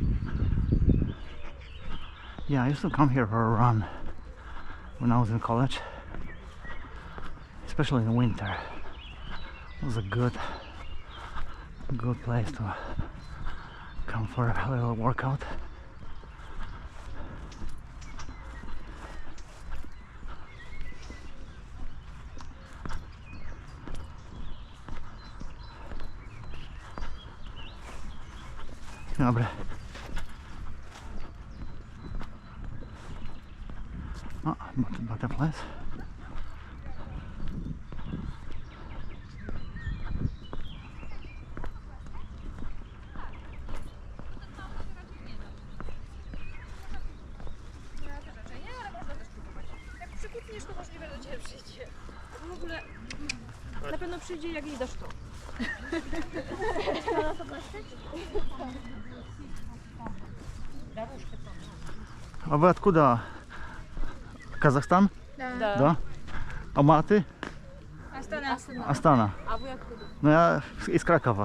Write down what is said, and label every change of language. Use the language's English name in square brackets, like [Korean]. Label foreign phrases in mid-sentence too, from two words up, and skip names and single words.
[English] Yeah, I used to come here for a run when I was in college, especially in winter. It was a good place to come for a little workout. [Polish] Dobry. [English] Oh, butterflies. [Polish] Jak przykutniesz, to możliwe, że do ciebie przyjdzie. W ogóle na pewno przyjdzie, jak jej dasz to. [Russian] А вы откуда? Казахстан? Да. Да? А маты? Астана. Астана. А вы откуда? Ну я из Кракова.